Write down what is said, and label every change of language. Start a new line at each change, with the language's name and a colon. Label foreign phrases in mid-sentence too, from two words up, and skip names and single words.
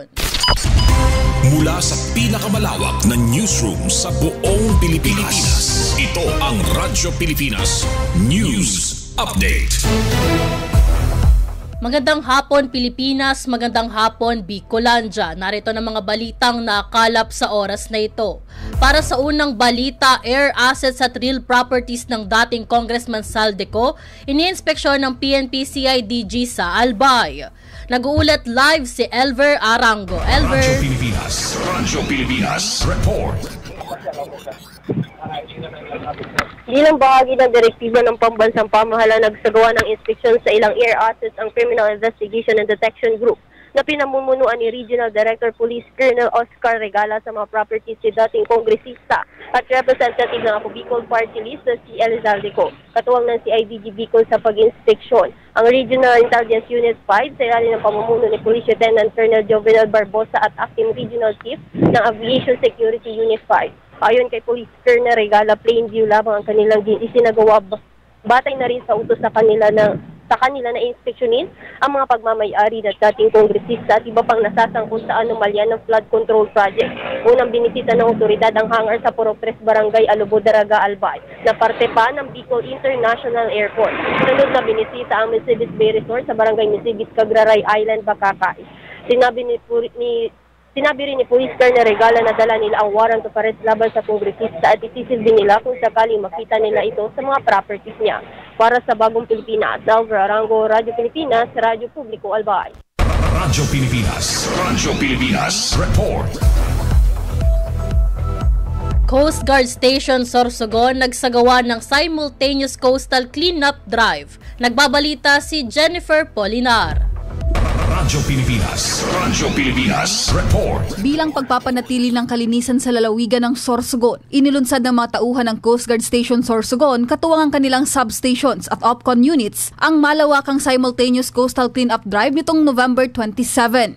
Filipino: Mula sa pinakamalawak na newsroom sa buong Pilipinas, ito ang Radyo Pilipinas News Update. Magandang hapon Pilipinas, magandang hapon Bicolandia. Narito na mga balitang nakalap sa oras na ito. Para sa unang balita,
English: air assets
Filipino: at
English: real properties
Filipino: ng dating Congressman Saldico, iniinspeksyon ng PNP-CIDG sa Albay. Nag-uulat live si Elver Arango. Elver. Radyo Pilipinas, report. Bilang bahagi ng direktiba ng pambansang pamahalaan, nagsagawa ng inspeksyon sa ilang
English: air assets
Filipino: ang Criminal Investigation and Detection Group na pinamumunuan ni Regional Director Police Colonel Oscar Regala sa mga properties si dating kongresista at representative ng Ako Bicol Party List na si El Zaldico. Katuwang ng CIDG Bicol sa pag-inspeksyon. Ang Regional Intelligence Unit 5 sa ilalim ng pamumuno ni Police Lieutenant Colonel Jovenel Barbosa at Acting Regional Chief ng Aviation Security Unit 5. Ayon kay Police Colonel Regala, Plainview lamang ang kanilang isinagawa. Batay na rin sa utos sa kanila na inspeksyonin ang mga pagmamayari ng dating kongresista at iba pang nasasangkot sa anomalya ng flood control project. Unang binisita ng otoridad ang hangar sa Puro-Tres Barangay Alubo, Daraga, Albay na parte pa ng Bicol International Airport. Sunod na binisita ang Misibis Bay Resort sa Barangay Misibis, Cagraray Island, Bacacay. Sinabi rin ni Police Colonel Regala na dala nila ang
English: warrant of arrest
Filipino: laban sa kongresista at itisilbi nila kung sakaling makita nila ito sa mga properties niya. Para sa Bagong Pilipinas, Elver Arango, Radyo Pilipinas, Radyo Publiko Albay. Radyo Pilipinas, report. Coast Guard Station Sorsogon nagsagawa ng
English: simultaneous coastal cleanup drive.
Filipino: Nagbabalita si Jennifer Polinar. Radyo Pilipinas, report. Bilang pagpapanatili ng kalinisan sa lalawigan ng Sorsogon, inilunsad ng mga tauhan ng Coast Guard Station Sorsogon katuwang ang kanilang substations at OPCON units ang malawakang
English: simultaneous coastal cleanup drive
Filipino: nitong November 27.